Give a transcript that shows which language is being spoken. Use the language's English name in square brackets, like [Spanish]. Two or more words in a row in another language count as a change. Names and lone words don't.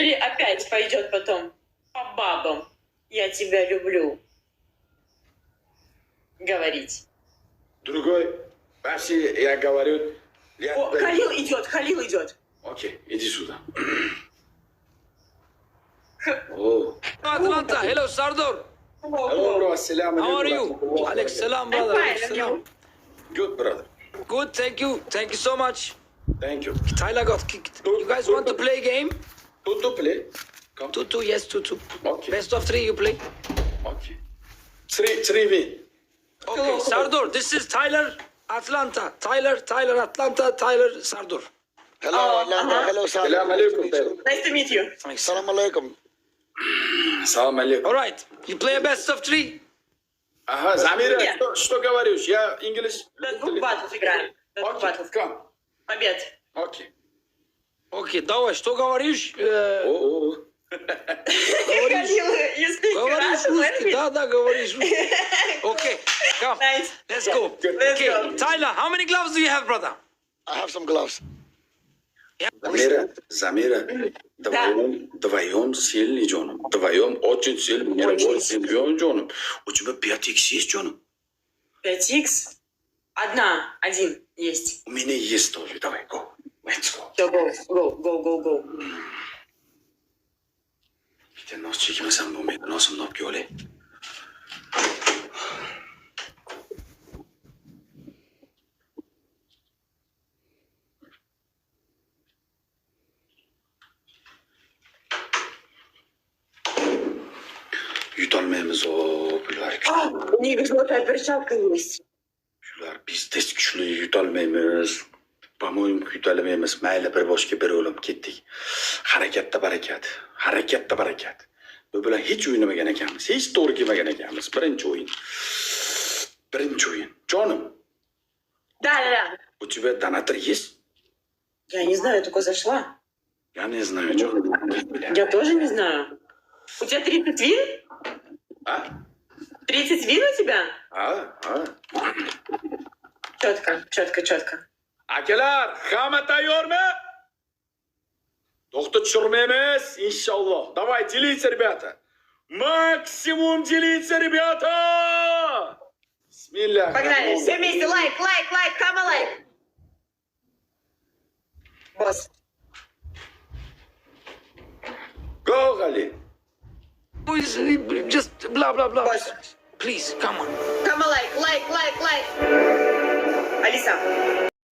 [Russian] Или опять пойдет потом по бабам «Я тебя люблю» говорить? Другой. Вообще, я говорю... О, Халил идет. Окей, иди сюда. О. [English] Atlanta, hello Sardor. Hello, bro. Assalamu How are [Arabic] alaikum. [English] you? Alex salam, I'm brother. fine, Alex and salam. you? Good, brother. Good, thank you. Thank you so much. Thank you. Tyler got kicked. You guys want to play a game? To play. Come. 2-2, yes, 2-2. Okay. Best of 3 you play. Okay. Three win. Okay, Sardor, this is Tyler, Atlanta. Tyler, Atlanta, Tyler, Sardor. Hello, Atlanta. Hello, [Arabic] Assalamu alaikum, brother. [English] Nice to meet you. [Arabic] Salam alaikum. Assalamu alaikum. [English] All right, you play a best of 3. [Russian] Ага, Замира, Нет. что говоришь? Я инглиш. До 2 батлов играем. До 2 Окей, батлов. [English] come. [Russian] Побед. Окей. Окей, давай, что говоришь? О. Халил, [English] you speak [Russian] Говоришь [English] Russian [Russian] русский? [English] language? [Russian] Да, говоришь русский. [English] Okay, come. Nice. Let's go. Let's Okay, go. Tyler, how many gloves do you have, brother? I have some gloves. [Russian] Замира, вдвоем сильный, Джоном. Вдвоем очень сильный. Очень сильный, Джоном. У тебя 5х есть, Джоном? 5х? Один есть. У меня есть тоже. Давай, [English] go. Let's go. [Russian] Все, go. [Uzbek] Bitta nos chekmasam bo'lmaydi, nosimni olib kelolay. Yutolmaymiz bular. [Russian] У них желтая перчатка есть. [Uzbek] Shular bizda kuchli yutolmaymiz. [Russian] По-моему, [Uzbek] yutolmaymiz. Mayli bir boshga bir o'lim ketdik. Harakatda barakat. Bu bilan hech o'ynamagan ekanmiz. Hech to'g'ri kelmagan ekanmiz. Birinchi o'yin. Jonim, [Russian] Да. у тебя донатор есть? Я не знаю, только зашла. Я не знаю, Джон. Я тоже не знаю. У тебя 30 вин? А? 30 вин у тебя? Четко. [Uzbek] Akalar, hamma tayyormi? Доктор чурмемес, иншаллах. [Russian] Давай, делиться, ребята. Максимум делиться, ребята! Бисмилля. Погнали, все вместе, лайк, кама лайк. Босс. [English] Go, Gali. Boys, just blah, blah, blah. Boss. Please, come on. [Russian] Кама лайк. Алиса,